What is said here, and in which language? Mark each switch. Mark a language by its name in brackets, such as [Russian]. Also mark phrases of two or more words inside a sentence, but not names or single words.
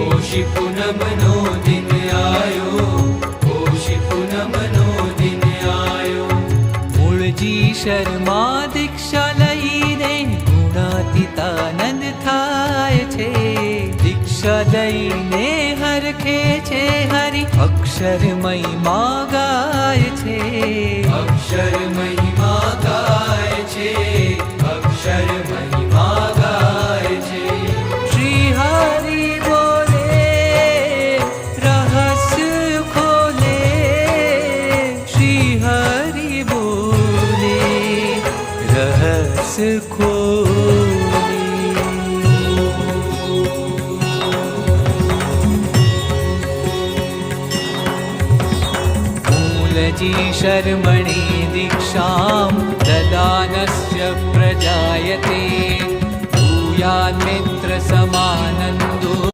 [Gujarati] પોષી પૂનમનો દિન આયો, પોષી પૂનમનો દિન આયો। મૂળજી શર્મા દીક્ષા લઈને ગુણાતીતાનંદ થાય છે। દીક્ષા લઈને હરખે છે હરિ અક્ષર મહિમા ગાય છે। અક્ષર મહિમા ગાય છે, અક્ષર મહિમા ગાય છે। શ્રી હરિ બોલે રહસ્ય ખોલે, શ્રી હરિ બોલે રહસ્ય ખોલે। [Sanskrit] मूलजी शर्मणि दीक्षां ददानस्य प्रजायते, भूयान्मित्र समानन्दो।